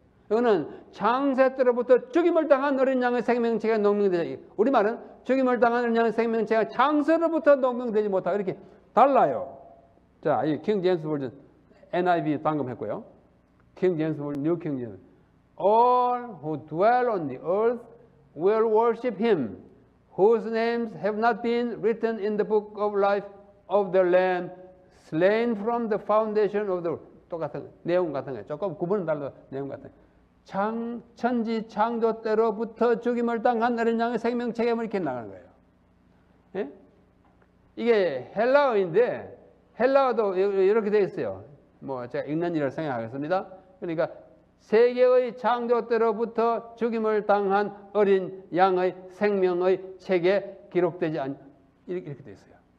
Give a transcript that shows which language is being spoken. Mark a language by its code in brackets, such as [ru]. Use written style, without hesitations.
[ko] 이거는 창세 때로부터 죽임을 당한 어린 양의 생명체가 농명되지. 우리말은 죽임을 당한 어린 양의 생명체가 창세로부터 농명되지 못하고 이렇게 달라요. 자, 이 킹 제임스 버전 NIV 방금 했고요. 킹 제임스 버전 뉴 킹 제임스. [en] All who dwell on the earth will worship him, whose names have not been written in the book of life of the Lamb slain from the foundation of the world. [ko] 똑같은 내용 같은 거예요. 조금 구분은 달라도 내용 같은 거예요. 천지 창조 때로부터 죽임을 당한 어린 양의 생명체가 이렇게 나가는 거예요. 예? 이게 헬라어인데 헬라어도 이렇게 되어 있어요. 뭐 제가 읽는 일을 생각하겠습니다. 그러니까 세계의 창조 때로부터 죽임을 당한 어린 양의 생명의 책에 기록되지 않 이렇게 되어 있어요.